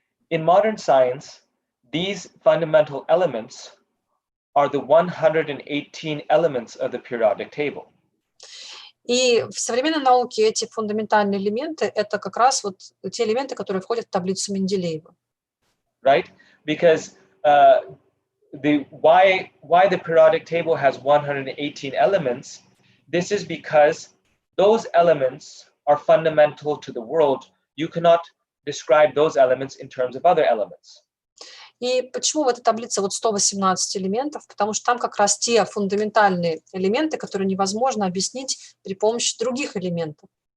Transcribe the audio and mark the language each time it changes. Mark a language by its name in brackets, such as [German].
[English] In modern science, these fundamental elements are the 118 elements of the periodic table. [Russian] И в современной науке эти фундаментальные элементы – это как раз вот те элементы, которые входят в таблицу Менделеева. Right? [English] Because why the periodic table has 118 elements, this is because those elements are fundamental to the world. You cannot describe those elements in terms of other elements. [Russian] И почему в этой таблице вот 118 элементов? Потому что там как раз те фундаментальные элементы, которые невозможно объяснить при помощи других элементов.